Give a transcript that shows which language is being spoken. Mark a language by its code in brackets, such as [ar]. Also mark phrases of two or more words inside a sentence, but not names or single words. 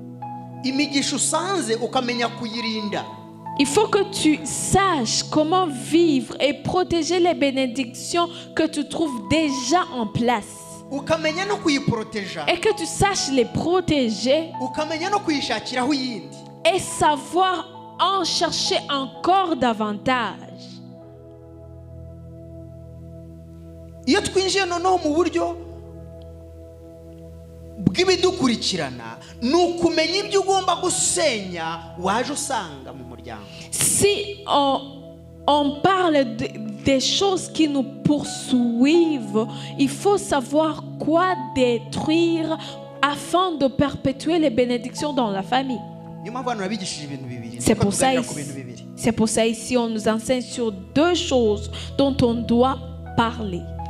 [fr] Il faut que tu saches comment vivre et protéger les bénédictions que tu trouves déjà en place. Et que tu saches les protéger et savoir en chercher encore davantage. [rw] Iyo twinjiye noneho mu buryo bw'ibidukurikirana ni ukumenya ibyo ugomba gusenya waje usanga mu muryango. [fr] Si on parle des choses qui nous poursuivent, il faut savoir quoi détruire afin de perpétuer les bénédictions dans la famille. C'est pour ça ici on nous enseigne sur deux choses dont on doit parler.